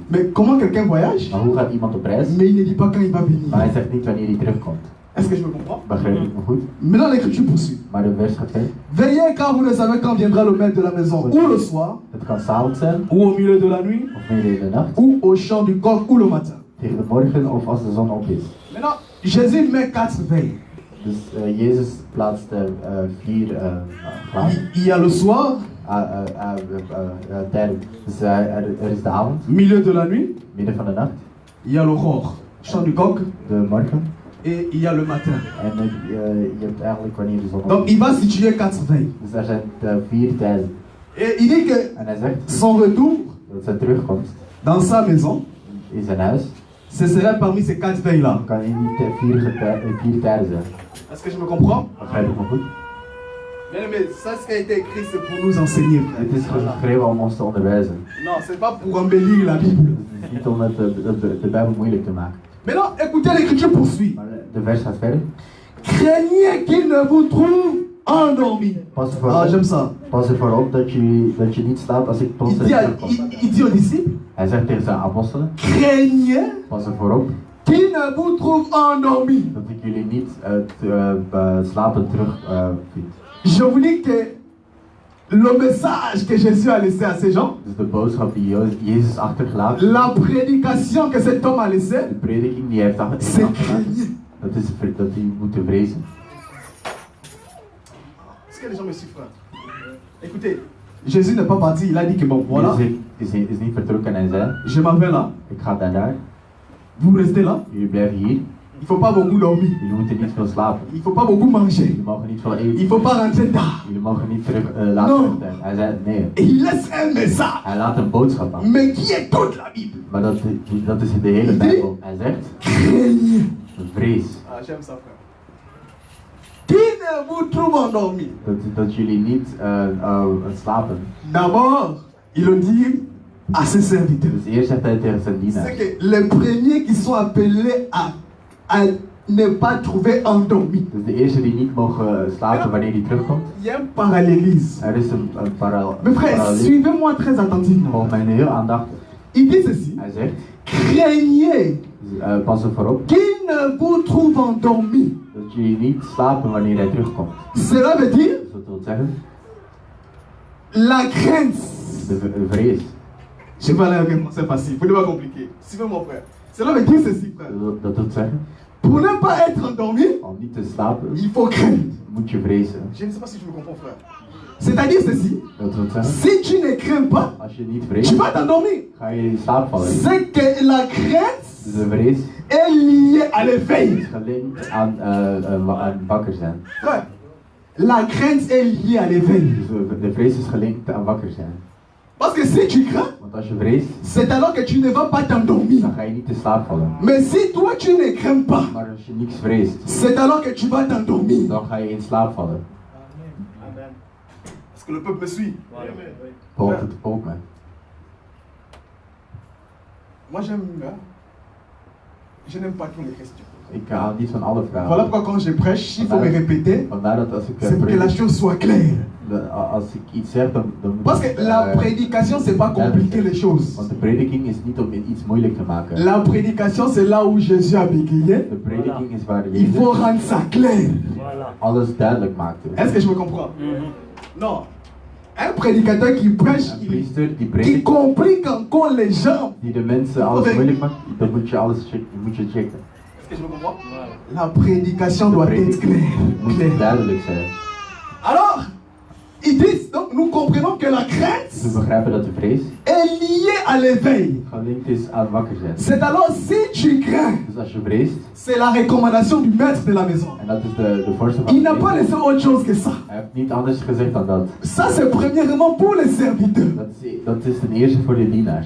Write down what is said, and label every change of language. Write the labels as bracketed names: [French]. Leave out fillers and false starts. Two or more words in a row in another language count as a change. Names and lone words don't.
[French] Mais comment quelqu'un voyage, [Dutch] Maar hoe gaat iemand op reis? [French] mais il ne dit pas quand il va venir? [Dutch] Maar hij zegt niet wanneer hij terugkomt. [French] Est-ce que je me comprends? [Dutch] Begrijp ik me goed? [French] Maintenant l'écriture poursuit. [Dutch] Maar de vers gaat verder. [French] Veillez car vous ne savez quand viendra le maître de la maison, ou le soir, [Dutch] Het kan s'avonds zijn, [French] ou au milieu de la nuit, [Dutch] of midden in de nacht, [French] ou au chant du coq, ou le matin. [Dutch] tegen de morgen of als de zon op is. [French] Maintenant, Jésus met 4 veilles. [Dutch] Dus Jezus plaatste 4 glazen. [French] Il y a le soir, [Dutch] Tijden. Dus er is de avond, [French] milieu de la nuit, [Dutch] midden van de nacht, [French] il y a l'aurore, chant du coq, [Dutch] de morgen. [French] et il y a le matin. [Dutch] En je hebt eigenlijk wanneer de zon op [French] Donc [Dutch] is. [French] il va situer 4 veilles. [Dutch] Dus er zijn 4 tijden. [French] Et il dit que [Dutch] En hij zegt [French] son retour [Dutch] dat zijn terugkomst [French] dans sa maison, [Dutch] in zijn huis, [French] ce serait parmi ces 4 veilles-là. [Dutch] kan in die 4 tijden zijn. [French] Est-ce que je me comprends? [Dutch] Begrijp ik me goed? [French] Bien aimé, ça ce qui a été écrit, c'est pour nous enseigner. frère. [Dutch] Het is geschreven om ons te onderwijzen. [French] Non, c'est pas pour embellir la Bible. [Dutch] Het is niet om de Bijbel moeilijk te maken. [French] Maintenant, écoutez, l'écriture poursuit. [Dutch] Maar de vers gaat verder. [French] Craignez qu'il ne vous trouve endormi. [Dutch] Pas ervoor Ah, op, [French] j'aime ça. [Dutch] pas ervoor op dat je niet slaapt als ik [French] Il [Dutch] plotseling [French] dit, [Dutch] terugkom. [French] il dit aux disciples, [Dutch] Hij zegt tegen zijn apostelen, [French] craignez [Dutch] pas ervoor op [French] qu'il ne vous trouve endormi. [Dutch] dat ik jullie niet slapen terug vind. [French] Je vous dis que le message que Jésus a laissé à ces gens, [Dutch] Dus de boodschap die Jezus achtergelaten, [French] la prédication que cet homme a laissée, [Dutch] de prediking die hij heeft [French] c'est [Dutch] achtergelaten, [French] craignez. [Dutch] dat die moeten vrezen. [French] Est-ce que les gens me suivent, frère? Écoutez, Jésus n'est pas parti, il a dit que bon, voilà, [Dutch] Jezus is niet vertrokken en zei, [French] je m'en vais là, [Dutch] ik ga daar, [French] vous restez là, [Dutch] jullie blijven hier, [French] il ne faut pas beaucoup dormir, [Dutch] jullie moeten niet veel slapen, [French] il ne faut pas beaucoup manger, [Dutch] jullie mogen niet veel [French] il ne [Dutch] eten, [French] faut pas rentrer tard. [Dutch] jullie mogen niet terug later [French] No. [Dutch] terug zijn. Hij zei nee, [French] Et il laisse un message, [Dutch] hij laat een boodschap aan, [French] mais qui est toute la Bible. [Dutch] maar dat is de hele Bijbel. Hij zegt, [French] Craignez. [Dutch] vrees, [French] Ah, j'aime ça, frère. Qui ne vous trouve endormi? [Dutch] dat jullie niet slapen. [French] D'abord, il le dit à ses serviteurs. [Dutch] Dus eerst zegt hij tegen zijn dienaars. [French] C'est que les premiers qui sont appelés à ne pas trouver endormi. [Dutch] Dus de eerste die niet mogen slapen wanneer hij terugkomt. [French] Il y a un parallélisme. [Dutch] Er is een [French] Mes frères, suivez-moi très attentivement. [Dutch] Volg mij heel aandachtig. [French] Il dit ceci. [Dutch] Hij zegt, [French] Craignez [Dutch] pas ervoor op [French] qu'il ne vous trouve endormi. [Dutch] dat jullie niet slapen wanneer hij terugkomt. [French] Cela veut dire [Dutch] Dus dat wil zeggen, [French] la crainte. [Dutch] de vrees. [French] Je vais aller avec un français facile, vous ne pas compliquer. Suivez mon frère. Cela veut dire ceci, frère. [Dutch] Dat wil zeggen, [French] Pour ne pas être endormi, [Dutch] om niet te slapen, [French] il faut craindre. [Dutch] moet je vrezen. [French] Je ne sais pas si je me comprends, frère. C'est-à-dire ceci, [Dutch] Dat wil zeggen, [French] si tu ne crains pas, [Dutch] als je niet [French] tu [Dutch] vreest, [French] vas t'endormir. [Dutch] ga je in slaap vallen. [French] C'est que la crainte [Dutch] Dus de vrees [French] est liée à l'éveil. [Dutch] is gelinkt aan wakker zijn. [French] Frère, la crainte est liée à l'éveil. [Dutch] Dus de vrees is gelinkt aan wakker zijn. [French] Parce que si tu crains, [Dutch] Want als je vreest, [French] c'est alors que tu ne vas pas t'endormir. [Dutch] dan ga je niet in slaap vallen. [French] Mais si toi tu ne crains pas, [Dutch] Maar als je niks vreest, [French] c'est alors que tu vas t'endormir. [Dutch] dan ga je in slaap vallen. [French] Est-ce que le peuple me suit? [Dutch] Volgt het volk me. [French] Moi j'aime, hein? Je n'aime pas tous les questions. [Dutch] Ik hou niet van alle vragen. [French] Voilà pourquoi quand je prêche, il faut me répéter, [Dutch] Vandaar dat als ik [French] c'est pour que la chose soit claire. [Dutch] als ik iets zeg, dan moet [French] Parce que la prédication, c'est pas compliquer les choses. [Dutch] Want de prediking is niet om iets moeilijk te maken. [French] La prédication, c'est là où Jésus a bégayé. [Dutch] De prediking is waar [French] Il faut [Dutch] Jezus [French] rendre ça clair. [Dutch] alles duidelijk maakte. [French] Est-ce que je me comprends? Non. Un prédicateur qui prêche, [Dutch] Een priester die [French] qui [Dutch] predikt, [French] complique encore les gens. [Dutch] die de mensen alles moeilijk maakt, dan moet je alles checken. [French] Est-ce que je me comprends? La prédication doit être claire. [Dutch] Moet [French] Claire. [Dutch] duidelijk zijn. [French] Alors, ils disent, donc nous comprenons que la crainte [Dutch] We begrijpen dat de vrees [French] est liée à l'éveil. [Dutch] gelinkt is aan wakker zijn. [French] C'est alors si tu crains, [Dutch] Dus als je vreest, [French] c'est la recommandation du maître de la maison. [Dutch] en dat is de voorstel van [French] Il [Dutch] de [French] n'a pas [Dutch] meester, [French] laissé autre chose que ça. [Dutch] hij heeft niet anders gezegd dan dat. [French] Ça, c'est premièrement pour les serviteurs. [Dutch] Dat is ten eerste voor de dienaars.